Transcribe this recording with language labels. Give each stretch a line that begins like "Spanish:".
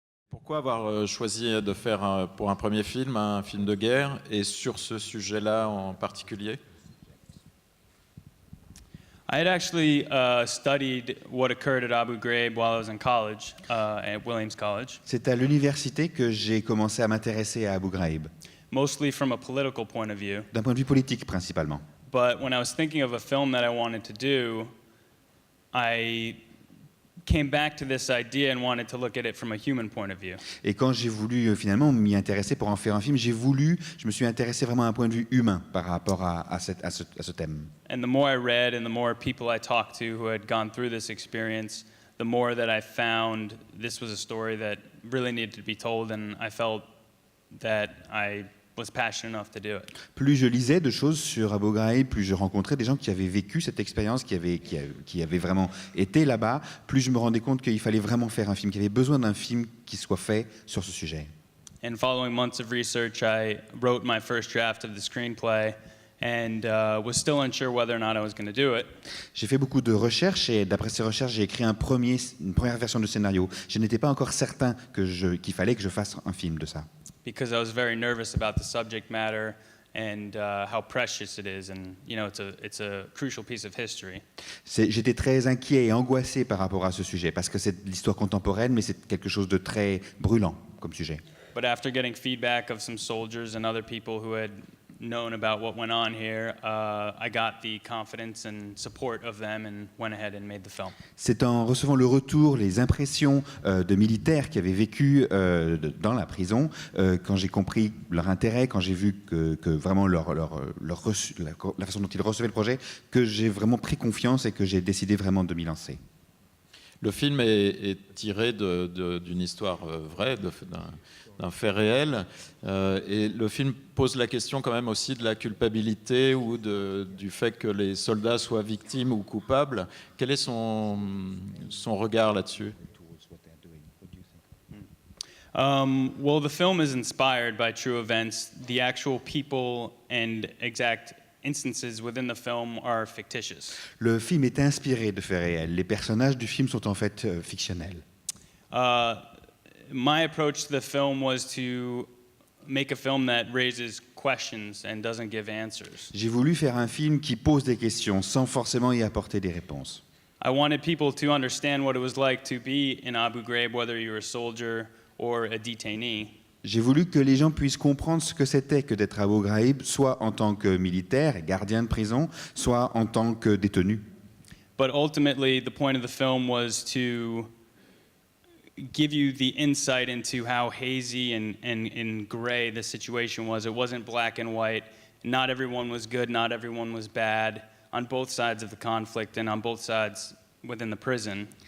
French: Pourquoi avoir choisi de faire pour un premier film un film de guerre et sur ce sujet-là en particulier?
English: I had actually studied what occurred at Abu Ghraib while I was in college, at Williams College,
French: C'est à l'université que j'ai commencé à m'intéresser à Abu Ghraib,
English: mostly from a political point of view.
French: d'un point de vue politique principalement.
English: But when I was thinking of a film that I wanted to do, I came back to this idea and wanted to look at it from a human point of view.
French: Et quand j'ai voulu finalement m'y intéresser pour en faire un film, je me suis intéressé vraiment à un point de vue humain par rapport à ce thème.
English: And the more I read and the more people I talked to who had gone through this experience, the more that I found this was a story that really needed to be told, and I felt that I was passionate enough to do it.
French: Plus je lisais de choses sur Abu Ghraib, plus je rencontrais des gens qui avaient vécu cette expérience, qui avaient vraiment été là-bas, plus je me rendais compte qu'il fallait vraiment faire un film, qu'il y avait besoin d'un film qui soit fait sur ce sujet.
English: And following months of research, I wrote my first draft of the screenplay and was still unsure whether or not I was going to do it.
French: J'ai fait beaucoup de recherches et d'après ces recherches, j'ai écrit une première version de scénario. Je n'étais pas encore certain qu'il fallait que je fasse un film de ça.
English: Because I was very nervous about the subject matter and how precious it is, and you know, it's a crucial piece of history.
French: J'étais très inquiet et angoissé par rapport à ce sujet parce que c'est de l'histoire contemporaine, mais c'est quelque chose de très brûlant comme sujet.
English: But after getting feedback of some soldiers and other people who had known about what went on here, I got the confidence and support of them and went ahead and made the film.
French: C'est en recevant le retour, les impressions de militaires qui avaient vécu dans la prison, quand j'ai compris leur intérêt, quand j'ai vu que vraiment la façon dont ils recevaient le projet, que j'ai vraiment pris confiance et que j'ai décidé vraiment de m'y lancer. Le film est tiré d'une histoire vraie, d'un fait réel, et le film pose la question quand même aussi de la culpabilité ou du fait que les soldats soient victimes ou coupables. Quel est son regard là-dessus?
English: Well, the film is inspired by true events. The actual people and exact instances within the film are fictitious.
French: Le film est inspiré de faits réels. Les personnages du film sont en fait fictionnels.
English: My approach to the film was to make a film that raises questions and doesn't give answers.
French: J'ai voulu faire un film qui pose des questions sans forcément y apporter des réponses.
English: I wanted people to understand what it was like to be in Abu Ghraib, whether you were a soldier or a detainee.
French: J'ai voulu que les gens puissent comprendre ce que c'était que d'être à Abu Ghraib, soit en tant que militaire et gardien de prison, soit en tant que détenu.
English: But ultimately, the point of the film was to give you the insight into how hazy and gray the situation was. It wasn't black and white. Not everyone was good, not everyone was bad, on both sides of the conflict and on both sides within the prison.